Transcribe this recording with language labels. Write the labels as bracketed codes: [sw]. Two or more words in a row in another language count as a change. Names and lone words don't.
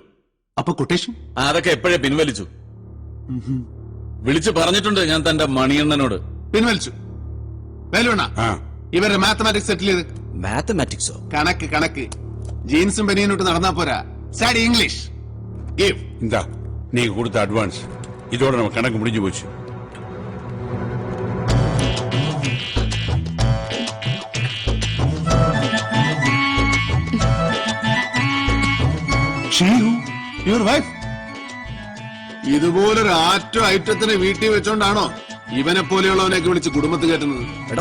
[ml] അപ്പൊ കൊട്ടേഷൻ അതൊക്കെ എപ്പോഴേ പിൻവലിച്ചു. വിളിച്ചു പറഞ്ഞിട്ടുണ്ട് ഞാൻ തന്റെ മണിയണ്ണനോട്. പിൻവലിച്ചു. വേലുവണ്ണ, ഇവരുടെ മാത്തമാറ്റിക്സ് സെറ്റിൽ ചെയ്ത്. മാത്തമാറ്റിക്സോ? കണക്ക് ജീൻസും ബനിയനോട്ട് നടന്നാ പോരാ. [en] study English. [ml] ഗിവ്. [ta] இந்தா நீங்க கொடுத்த அட்வான்ஸ். இதோட நம்ம கணக்கு முடிஞ்சு போச்சு. [en] your wife [ml] ഇതുപോലൊരു ഐറ്റത്തിനെ വീട്ടിൽ വെച്ചോണ്ടാണോ ഇവനെ പോലെയുള്ളവനെയൊക്കെ വിളിച്ച് കുടുംബത്ത് കയറ്റുന്നത്?